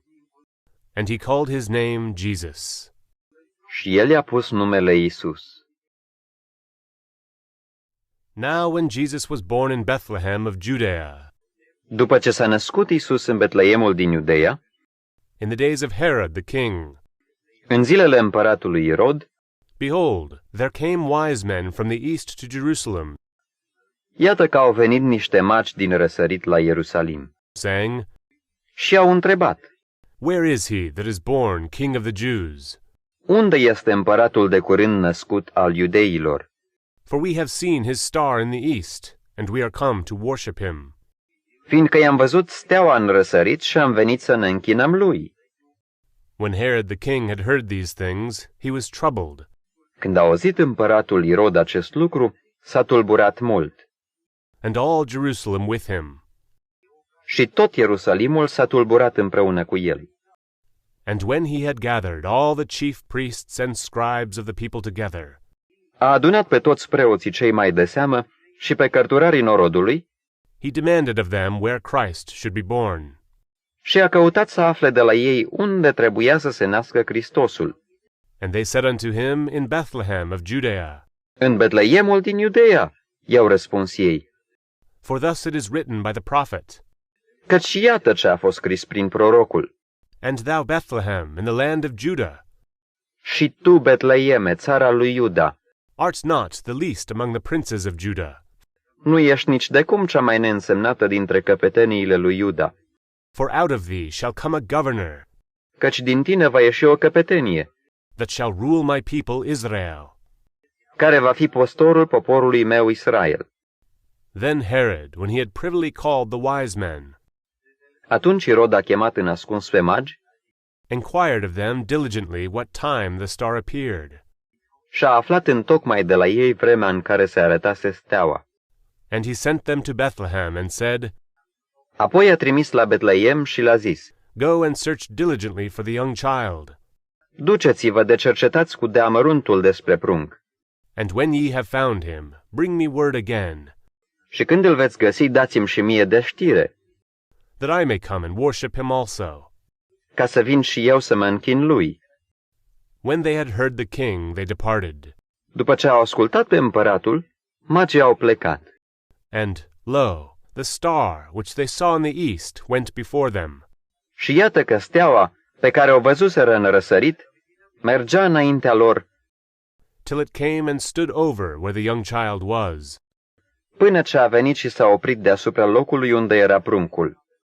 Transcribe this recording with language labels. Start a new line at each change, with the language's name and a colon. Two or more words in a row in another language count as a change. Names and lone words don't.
English: And he called his name Jesus.
Romanian: Și el i-a pus numele Iisus.
English: Now when Jesus was born in Bethlehem of Judea,
Romanian: După ce s-a născut Iisus în Betleemul din Iudeea,
English: in the days of Herod the king,
Romanian: în zilele împăratului Irod,
English: behold, there came wise men from the east to Jerusalem,
Romanian: iată că au venit niște magi din răsărit la Ierusalim
English: saying,
Romanian: și au întrebat:
English: Where is he that is born King of the Jews?
Romanian: Unde este împăratul de curând născut al iudeilor?
English: For we have seen his star in the east, and we are come to worship him.
Romanian: Fiindcă i-am văzut steaua în răsărit și am venit să ne închinăm lui.
English: When Herod the king had heard these things, he was troubled,
Romanian: Când a auzit împăratul Irod acest lucru, s-a tulburat mult.
English: and all Jerusalem with him.
Romanian: Și tot Ierusalimul s-a tulburat împreună cu el.
English: And when he had gathered all the chief priests and scribes of the people together,
Romanian: A adunat pe toți preoții cei mai de seamă și pe cărturarii norodului
English: he demanded of them where Christ should be born.
Romanian: și a căutat să afle de la ei unde trebuia să se nască Hristosul.
English: And they said unto him, In Bethlehem of Judea.
Romanian: În Betleemul din Iudeea, i-au răspuns ei,
English: For thus it is written by the prophet,
Romanian: căci iată ce a fost scris prin prorocul.
English: And thou Bethlehem in the land of Judah
Romanian: Și tu, Betleeme, țara lui Iuda,
English: art not the least among the princes of Judah,
Romanian: nu ești nici de cum cea mai neînsemnată dintre căpeteniile lui Iuda,
English: for out of thee shall come a governor,
Romanian: căci din tine va ieși o căpetenie,
English: that shall rule my people Israel.
Romanian: care va fi păstorul poporului meu Israel.
English: Then Herod, when he had privily called the wise men,
Romanian: Atunci Irod a chemat în ascuns pe magi
English: inquired of them diligently what time the star appeared.
Romanian: și a aflat întocmai de la ei vremea în care se arătase steaua.
English: And he sent them to Bethlehem and said,
Romanian: Apoi a trimis la Betleem și le-a zis:
English: Go and search diligently for the young child,
Romanian: Duceți-vă de cercetați cu deamăruntul despre prunc.
English: and when ye have found him, bring me word again,
Romanian: Și când îl veți găsi, dați-mi și mie de știre,
English: that I may come and worship him also.
Romanian: ca să vin și eu să mă închin lui.
English: When they had heard the king, they departed.
Romanian: După ce au ascultat pe împăratul, magii au plecat.
English: And, lo, the star which they saw in the east went before them,
Romanian: Și iată că steaua, pe care o văzuseră în răsărit, mergea înaintea lor,
English: till it came and stood over where the young child was.
Romanian: Până ce a venit și s-a oprit deasupra locului unde era pruncul.